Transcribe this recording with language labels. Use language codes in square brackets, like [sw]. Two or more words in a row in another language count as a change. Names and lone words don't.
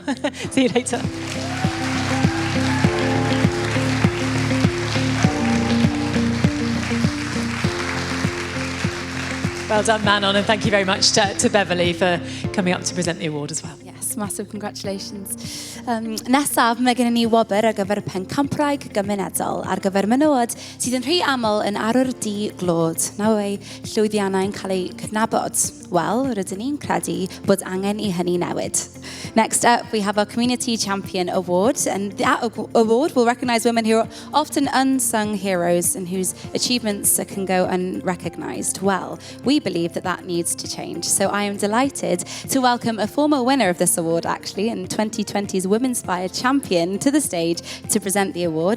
[en] See you later. Well done, Manon, and thank you very much to Beverly for coming up to present the award as well. Yes, massive congratulations. [cy] Nesaf, mae gen i ni wobr ar gyfer pencampraig gymunedol ar gyfer menywod sydd yn rhy aml yn arwr di glod. Na ei llwyddiannau yn cael eu cydnabod. Wel, rydyn ni'n credu bod angen I hynny newid. [en] Next up, we have our Community Champion Award, and that award will recognise women who are often unsung heroes and whose achievements can go unrecognised. Well, we believe that needs to change. So I am delighted to welcome a former winner of this award, actually, in 2020's Womenspire champion to the stage to present the award.